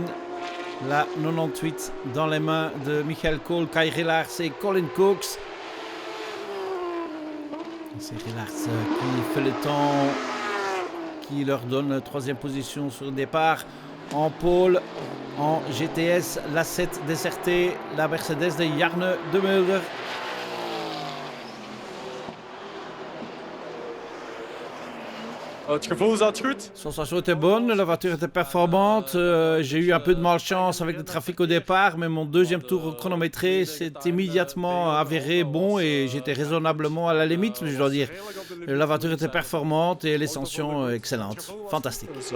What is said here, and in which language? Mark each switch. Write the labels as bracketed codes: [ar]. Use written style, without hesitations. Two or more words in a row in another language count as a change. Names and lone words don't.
[fr] La 98 dans les mains de Michael Cole, Kai Rillaerts et Colin Cox. C'est Rillaerts qui fait le temps, qui leur donne la troisième position sur le départ. En pôle, en GTS, la 7 Desserté, la Mercedes de Jarne de Mulder. [nl] Het gevoel zat goed. [fr] La sensation était bonne, la voiture était performante. J'ai eu un peu de malchance avec le trafic au départ, mais mon deuxième tour chronométré s'est immédiatement avéré bon et j'étais raisonnablement à la limite, mais je dois dire. La voiture était performante et l'ascension excellente. Fantastique.